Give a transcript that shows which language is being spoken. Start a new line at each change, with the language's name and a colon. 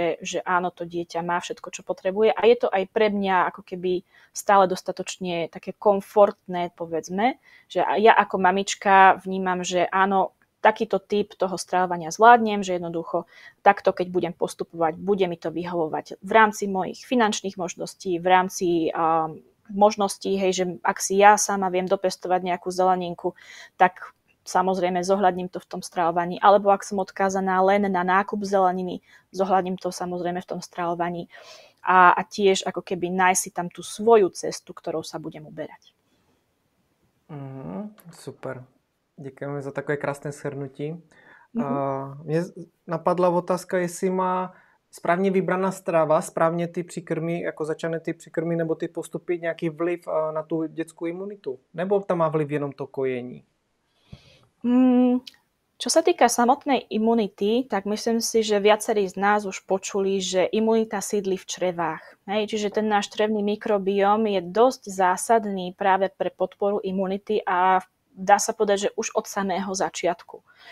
Slovak: že áno, to dieťa má všetko, čo potrebuje a je to aj pre mňa ako keby stále dostatočne také komfortné, povedzme, že ja ako mamička vnímam, že áno, takýto typ toho stravovania zvládnem, že jednoducho takto, keď budem postupovať, bude mi to vyhovovať v rámci mojich finančných možností, v rámci možností, hej, že ak si ja sama viem dopestovať nejakú zeleninku, tak samozrejme zohľadním to v tom stravovaní. Alebo ak som odkázaná len na nákup zeleniny, zohľadním to samozrejme v tom stravovaní. A tiež ako keby nájsť si tam tú svoju cestu, ktorou sa budem uberať. Super.
Czech: Děkujeme za takové krásné shrnutí. Mě napadla otázka, jestli má správně vybraná strava, správně ty příkrmy, jako začané ty příkrmy nebo ty postupy nějaký vliv na tu dětskou imunitu? Nebo tam má vliv jenom to kojení?
Slovak: Čo sa týka samotnej imunity, tak myslím si, že viacerí z nás už počuli, že imunita sídli v črevách. Hej, čiže ten náš črevný mikrobióm je dosť zásadný práve pre podporu imunity a dá sa povedať, že už od samého začiatku.